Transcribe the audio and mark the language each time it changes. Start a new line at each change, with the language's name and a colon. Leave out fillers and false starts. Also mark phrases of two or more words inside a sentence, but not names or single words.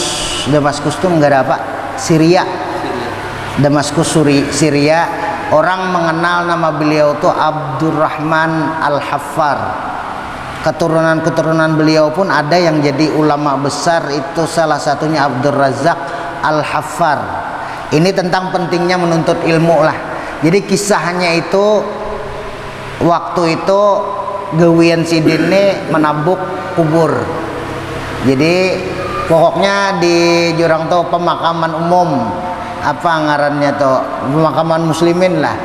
Indonesian: Damaskus tuh enggak ada apa? Syria. Damaskus Syria. Orang mengenal nama beliau tuh Abdurrahman Al-Haffar. Keturunan beliau pun ada yang jadi ulama besar, itu salah satunya Abdul Razak Al-Haffar. Ini tentang pentingnya menuntut ilmu lah. Jadi kisahnya
Banjar: itu waktu itu gawian sidin ini menabuk kubur.
Indonesian: Jadi pokoknya di jurang tuh pemakaman umum,
Banjar: apa ngarannya tuh,
Indonesian: pemakaman muslimin lah.